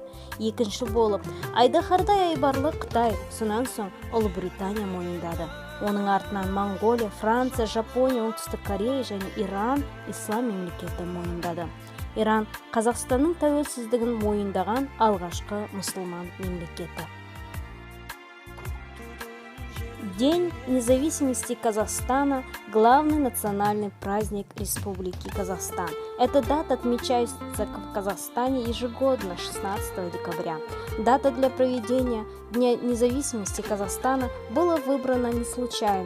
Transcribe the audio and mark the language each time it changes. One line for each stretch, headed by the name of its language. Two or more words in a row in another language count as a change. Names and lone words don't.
Kazakh: Екінші болып айдаһардай айбарлы Қытай, сонан соң Ұлыбритания мойындады. Оның артынан Монғолия, Франция, Жапония, Оңтүстік Корея және Иран ислам мемлекеті мойындады. Иран Қазақстанның тәуелсіздігін мойындаған алғашқы мұсылман мемлекеті.
Russian: День независимости Казахстана – главный национальный праздник Республики Казахстан. Эта дата отмечается в Казахстане ежегодно 16 декабря. Дата для проведения Дня независимости Казахстана была выбрана не случайно.